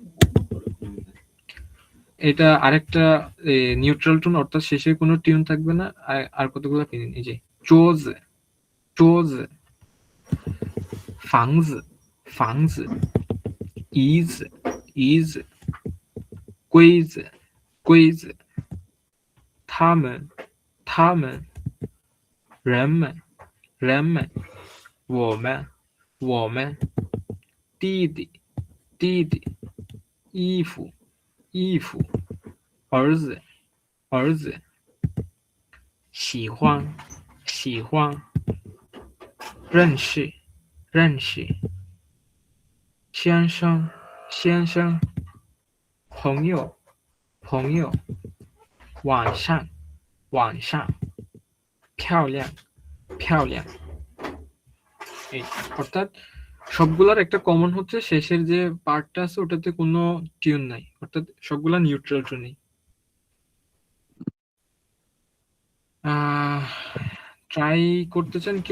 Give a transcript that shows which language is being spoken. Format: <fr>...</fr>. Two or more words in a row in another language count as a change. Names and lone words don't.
<bn>এটা আরেকটা</bn> <en>neutral tone,</en> <bn>অর্থাৎ শেষে কোনো টিউন থাকবে না। আর কতগুলো ফিনিং, এই যে</bn> <zh>桌子，房子，椅子，柜子, 他们，人们，我们，弟弟，衣服，儿子，喜欢，认识，先生，朋友，晚上，漂亮。</zh> <bn>এই অর্থাৎ সবগুলার একটা কমন হচ্ছে শেষের যে পার্টটা আছে ওটাতে কোনো টিউন নাই, অর্থাৎ সবগুলা</bn> <en>neutral tone.</en> <bn>ট্রাই করতে চান কেউ?</bn>